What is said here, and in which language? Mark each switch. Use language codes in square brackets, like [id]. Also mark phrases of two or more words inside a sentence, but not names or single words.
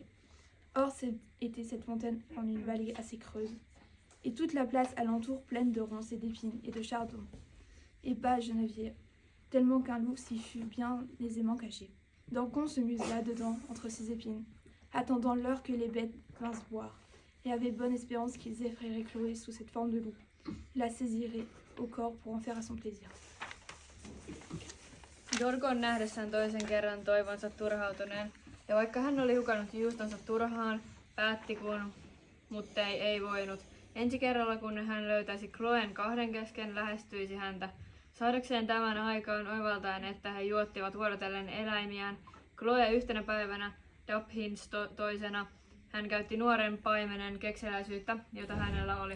[fr] Or était cette fontaine en une vallée assez creuse, et toute la place alentour pleine de ronces et d'épines et de chardons, et bas genevier, tellement qu'un loup s'y fut bien aisément caché. Dorcon se musela dedans, entre ses épines, attendant l'heure que les bêtes vinssent boire, et avait bonne espérance qu'ils effraieraient Chloé sous cette forme de loup, la saisiraient au corps pour en faire à son plaisir. [fi] Dorcon nähdessään toisen kerran toivonsa turhautuneen, ja vaikka hän oli hukannut juustonsa turhaan, päätti mutta ei voinut. Ensi kerralla kun hän löytäisi Chloen 2 kesken, lähestyisi häntä. Saadakseen tämän aikaan oivaltaen, että he juottivat vuorotellen eläimiään, Chloe yhtenä päivänä, Daphnis toisena, hän käytti nuoren paimenen kekseliäisyyttä, jota hänellä oli.